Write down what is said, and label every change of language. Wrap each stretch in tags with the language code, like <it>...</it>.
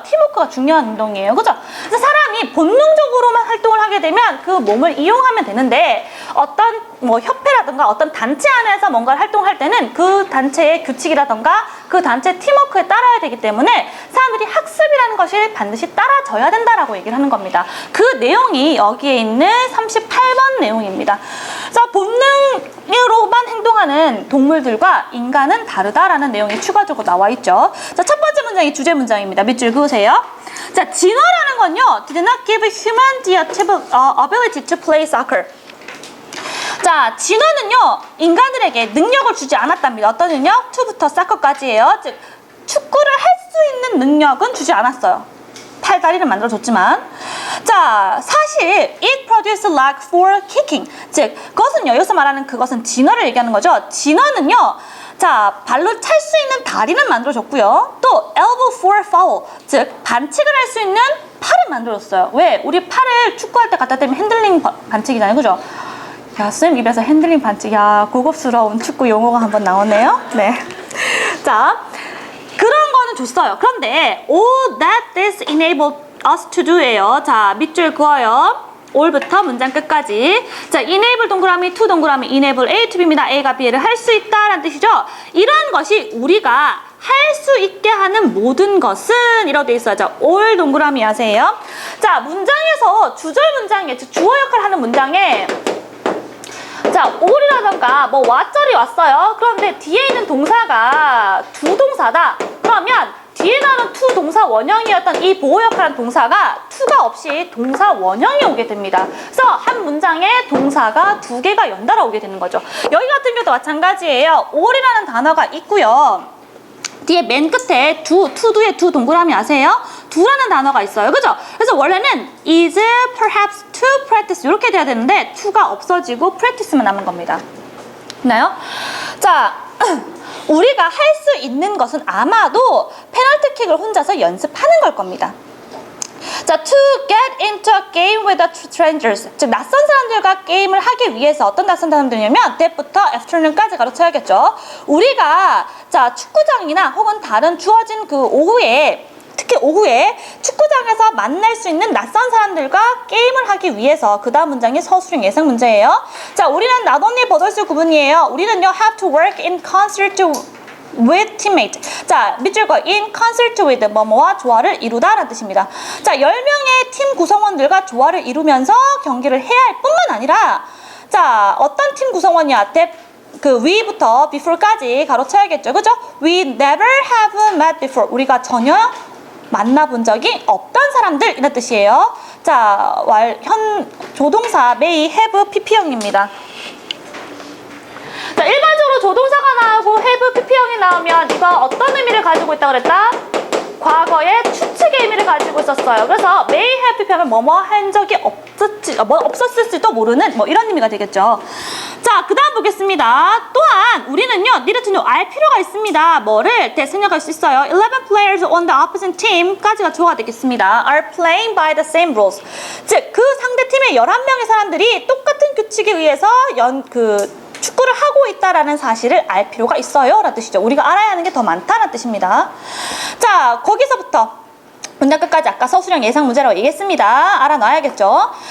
<ko>팀워크가 중요한 운동이에요. 그죠? 그래서 사람이 본능적으로만 활동을 하게 되면 그 몸을 이용하면 되는데 어떤 뭐 협회라든가 어떤 단체 안에서 뭔가를 활동할 때는 그 단체의 규칙이라든가 그 단체 팀워크에 따라야 되기 때문에 사람들이 학습이라는 것이 반드시 따라져야 된다라고 얘기를 하는 겁니다. 그 내용이 여기에 있는 38번 내용입니다. 자, 본능으로만 행동하는 동물들과 인간은 다르다라는 내용이 추가적으로 나와 있죠. 자, 첫 번째 문장이 주제 문장입니다. 밑줄 그으세요. 자, 진화라는 건요,</ko> <en>did not give human the ability to play soccer.</en> <ko>자, 진화는요, 인간들에게 능력을 주지 않았답니다. 어떤 능력? to부터 soccer까지예요. 즉, 축구를 할 수 있는 능력은 주지 않았어요. 팔다리를 만들어줬지만. 자, 사실</ko> <en>it produced leg for kicking.</en> <ko>즉, 그것은요, 여기서 말하는 그것은 진화를 얘기하는 거죠. 진화는요, 자, 발로 찰 수 있는 다리는 만들어줬고요. 또</ko> <en>elbow for foul.</en> <ko>즉, 반칙을 할 수 있는 팔을 만들어줬어요. 왜? 우리 팔을 축구할 때 갖다 대면 핸들링 반칙이잖아요. 그죠? 야, 선생님 입에서 핸들링 반칙. 야, 고급스러운 축구 용어가 한번 나오네요. 네. 자, 그런 거는 줬어요. 그런데</ko> <en>all that this enabled us to do예요.</en> <ko>자, 밑줄 그어요. all부터 문장 끝까지. 자, enable 동그라미, to 동그라미, enable A to B입니다. A가 B를 할 수 있다라는 뜻이죠. 이러한 것이 우리가 할 수 있게 하는 모든 것은 이라고 되어 있어요. 자, all 동그라미 하세요. 자, 문장에서 주절 문장에, 즉 주어 역할을 하는 문장에 자, all이라던가 뭐 와절이 왔어요. 그런데 뒤에 있는 동사가 두 동사다. 그러면 뒤에 나오는 to 동사 원형이었던 이 보호 역할한 동사가 to가 없이 동사 원형이 오게 됩니다. 그래서 한 문장에 동사가 두 개가 연달아 오게 되는 거죠. 여기 같은 경우도 마찬가지예요. all이라는 단어가 있고요. 뒤에 맨 끝에 to 뒤에 두 동그라미 아세요? do라는 단어가 있어요. 그죠? 그래서 원래는</ko> <en>is perhaps to practice</en> <ko>이렇게 돼야 되는데 to가 없어지고 practice만 남은 겁니다. 됐나요? 자, 우리가 할 수 있는 것은 아마도 페널티킥을 혼자서 연습하는 걸 겁니다.</ko> <en>자, to get into a game with the strangers.</en> <ko>즉, 낯선 사람들과 게임을 하기 위해서 어떤 낯선 사람들이냐면 that부터 afternoon까지 가로쳐야겠죠. 우리가 자, 축구장이나 혹은 다른 주어진 그 오후에 특히 오후에 축구장에서 만날 수 있는 낯선 사람들과 게임을 하기 위해서 그 다음 문장이 서술형 예상 문제예요. 자, 우리는</ko> <en>not only</en> <ko>버덜스 구분이에요. 우리는요</ko> <en>have to work in concert with teammate.</en> <ko>자, 밑줄 그어</ko> <en>in concert with</en> <ko>뭐뭐와 조화를 이루다 라는 뜻입니다. 자, 10명의 팀 구성원들과 조화를 이루면서 경기를 해야 할 뿐만 아니라 자, 어떤 팀 구성원이야? 그 we부터 before까지 가로쳐야겠죠. 그죠?</ko> <en>We never have met before.</en> <ko>우리가 전혀 만나본 적이 없던 사람들 이런 뜻이에요. 자, 조동사 may have pp형입니다. 자, 일반적으로 조동사가 나오고 have pp형이 나오면 이거 어떤 의미를 가지고 있다고 그랬다? 과거의 추측의 의미를 가지고 있었어요. 그래서 may have pp형은 뭐뭐 한 적이 없었을지도 모르는 뭐 이런 의미가 되겠죠. 자, 그 다음 보겠습니다. 또한 우리는요</ko> <en>need to know</en> <ko>알 필요가 있습니다. 뭐를 생략할 수 있어요.</ko> <en>11 players on the opposite team까지가</en> <ko>주어가 되겠습니다.</ko> <en>are playing by the same rules.</en> <ko>즉, 그 상대팀의 11명의 사람들이 똑같은 규칙에 의해서 축구를 하고 있다라는 사실을 알 필요가 있어요 라는 뜻이죠. 우리가 알아야 하는 게 더 많다는 뜻입니다. 자, 거기서부터 문장 끝까지 아까 서술형 예상 문제라고 얘기했습니다. 알아놔야겠죠.</ko>